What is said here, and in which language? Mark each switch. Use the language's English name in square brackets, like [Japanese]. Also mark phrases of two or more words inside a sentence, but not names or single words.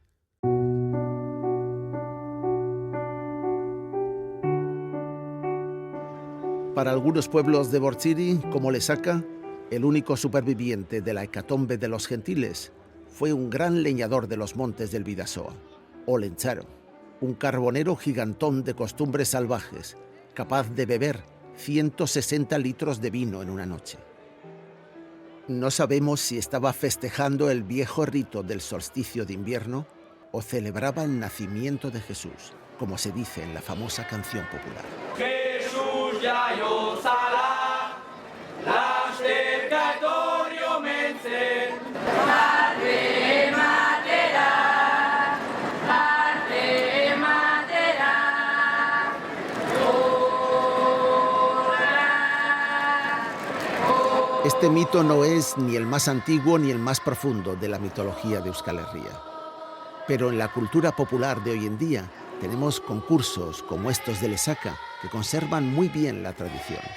[Spanish] Para algunos pueblos de Bortziri, como Lesaca, el único superviviente de la hecatombe de los gentiles fue un gran leñador de los montes del Bidasoa, Olentzaro, un carbonero gigantón de costumbres salvajes, capaz de beber 160 litros de vino en una noche. No sabemos si estaba festejando el viejo rito del solsticio de invierno o celebraba el nacimiento de Jesús, como se dice en la famosa canción popular. [Basque] Jesús jaio zala, lasterka etorri omen zen. Parte ematera, parte ematera. [Spanish] Este mito no es ni el más antiguo ni el más profundo de la mitología de Euskal Herria. Pero en la cultura popular de hoy en día tenemos concursos como estos de Lesaca que conservan muy bien la tradición.